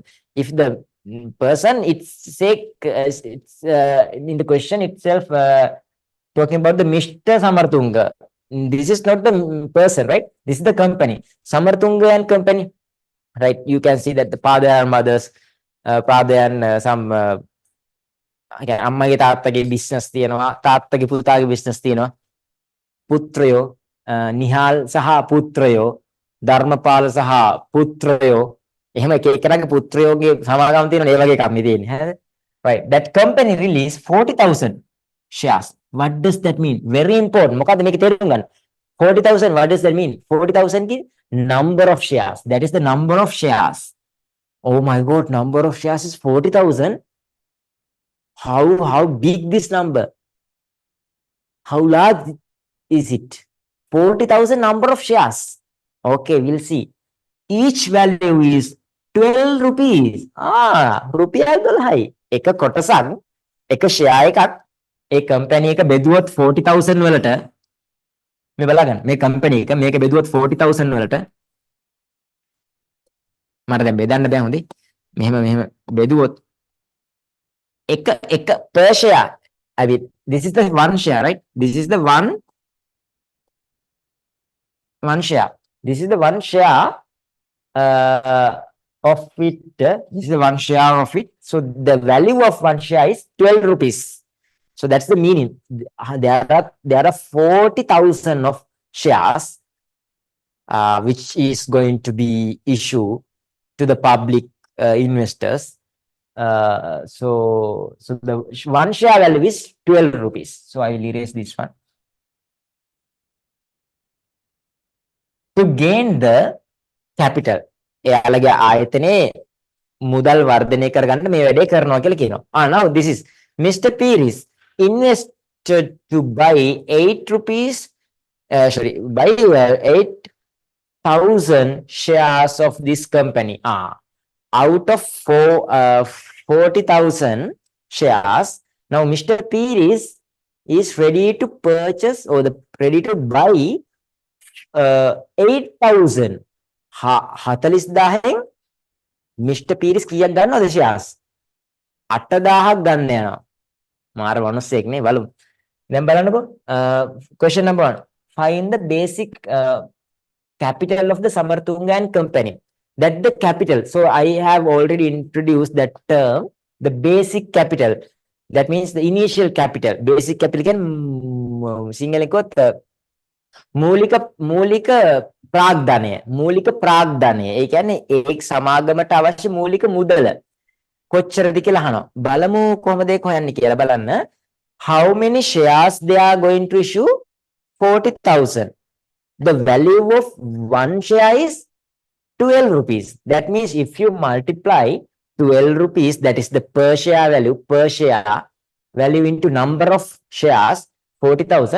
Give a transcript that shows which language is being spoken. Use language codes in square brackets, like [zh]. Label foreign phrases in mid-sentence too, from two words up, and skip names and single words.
[en] If the person, it's in the question itself talking about the Mr. Samarthunga. This is not the person, right? This is the company. Samarthunga and company, right? You can see that the father and mothers, father and some [si] අම්මගේ තාත්තගේ business තියෙනවා, [en] තාත්තගේ පුතාගේ business තියෙනවා. [si] පුත්‍රයෝ, නිහාල් සහ පුත්‍රයෝ, ධර්මපාල සහ පුත්‍රයෝ, එහෙම එක එකනගේ පුත්‍රයෝගේ සමාගම තියෙනවා. ඒ වගේ එකක් මේ තියෙන්නේ. හරිද? [en] Right. That company released 40,000 shares. What does that mean? Very important. [si] මොකද්ද මේක තේරුම් ගන්න. 40,000, [en] what does that mean? 40,000 ki number of shares. That is the number of shares. Oh my God, number of shares is 40,000. How big this number? How large is it? 40,000 number of shares. Okay, we'll see. Each value is 12 rupees. [si] රුපියල් 12යි. එක කොටසක්, එක ෂෙයා එකක්, ඒ කම්පැනි එක බෙදුවොත් 40,000 වලට, මේ බලගන්න. මේ කම්පැනි එක මේක බෙදුවොත් 40,000 වලට, මට දැන් බෙදන්න බෑ හොඳේ. මෙහෙම බෙදුවොත් එක [en] per share. I mean, this is the one share, right? This is the one share. This is the one share of it. This is the one share of it. So the value of one share is 12 rupees. So that's the meaning. There are 40,000 of shares which is going to be issued to the public investors. So the one share value is 12 rupees. So I will erase this one. To gain the capital. [si] එයාලගේ ආයතනයේ මුදල් වර්ධනය කරගන්න මේ වැඩේ කරනවා කියලා කියනවා. [en] Now this is Mr. Piris invested to buy 8 rupees, buy 8,000 shares of this company. Out of 40,000 shares, now Mr. Piris is ready to purchase or ready to buy 8,000. [si] 40,000න් මිස්ටර් පීරිස් කීයක් ගන්නවද ෂෙයාර්ස්? 8000ක් ගන්න යනවා. මාර වනුස්සෙක් නේ බලමු. දැන් බලන්නකෝ. [en] question number 1. Find the basic capital of the Samarthunga and company. That the capital. So I have already introduced that term, the basic capital. That means the initial capital. Basic capital can [si] සිංහලෙන් කොත් මූලික මූලික ප්‍රාග්ධනය. මූලික ප්‍රාග්ධනය. ඒ කියන්නේ ඒක සමාගමට අවශ්‍ය මූලික මුදල කොච්චරද කියලා අහනවා. බලමු කොහොමද ඒක හොයන්නේ කියලා බලන්න. [en] How many shares they are going to issue? 40,000. The value of one share is 12 rupees. That means if you multiply 12 rupees, that is the per share value into number of shares, 40,000.